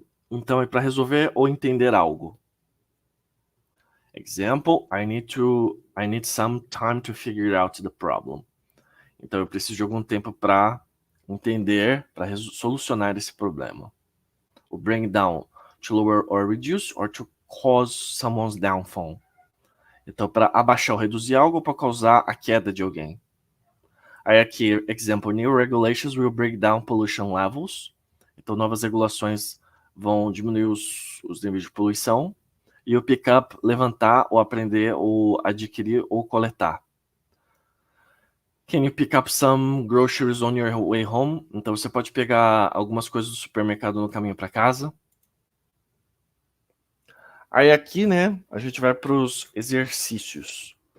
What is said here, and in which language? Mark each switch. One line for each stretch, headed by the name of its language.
Portuguese: Então é para resolver ou entender algo.
English: Example, I need some time to figure out the problem.
Portuguese: Então eu preciso de algum tempo para entender, para solucionar esse problema.
English: O bring down, to lower or reduce or to cause someone's downfall.
Portuguese: Então para abaixar ou reduzir algo ou para causar a queda de alguém. Aí aqui,
English: example, new regulations will bring down pollution levels.
Portuguese: Então novas regulações vão diminuir os níveis de poluição. E o pick up, levantar ou aprender ou adquirir ou coletar.
English: Can you pick up some groceries on your way home?
Portuguese: Então você pode pegar algumas coisas do supermercado no caminho para casa. Aí aqui, né, a gente vai para os exercícios.